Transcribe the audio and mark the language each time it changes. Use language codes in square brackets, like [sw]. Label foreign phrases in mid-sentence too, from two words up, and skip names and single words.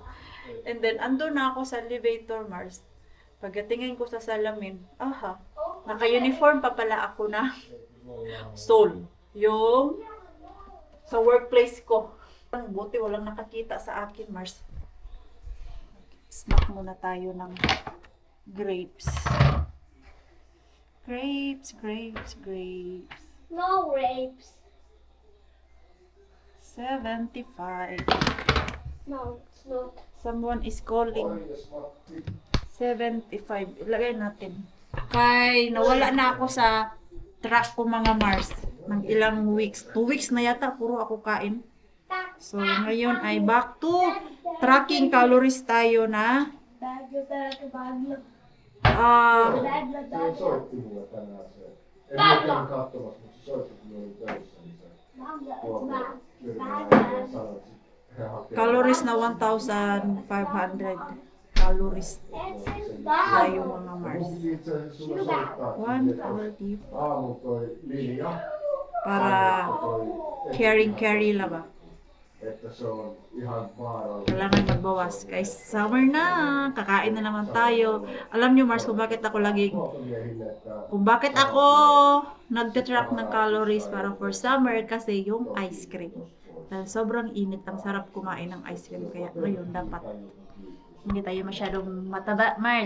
[en] And then, [tl] ando na ako sa elevator, Mars. Pagdatingin ko sa salamin, naka-uniform pa pala ako na soul. Yung sa workplace ko. Ang buti, walang nakakita sa akin, Mars. Snack muna tayo ng grapes. [en] Grapes. No grapes. 75. No, it's not. Someone is calling. 75. [tl] Ilagay natin. Kay nawala na ako sa track ko mga Mars. Ng ilang weeks. 2 weeks na yata. Puro ako kain. So, ngayon ay [en] back to tracking calories [tl] tayo na [fi] Soittimulle tänään se. En ole katsomassa, mutta se soitti, kun oli töissä, niin se sanoi, että he hakevat. [tl] calories na 1,500 calories tayo mga Mars. [fi] Mun piti itse asiassa sulle soittaa, 140 aamulla toi linja, [tl] para carry lang ba? [fi] että se on ihan vaarallinen. [tl] Kailangan magbawas. Kay summer na, kakain na naman tayo. Alam niyo Mars kung bakit ako [fi] Huoltomiehille, että [tl] kung bakit ako nagte-track ng calories para [en] for summer [tl] kasi yung [en] ice cream. [tl] Dahil sobrang init, ang sarap kumain ng [en] ice cream. [tl] Kaya ngayon dapat hindi tayo masyadong mataba, Mars.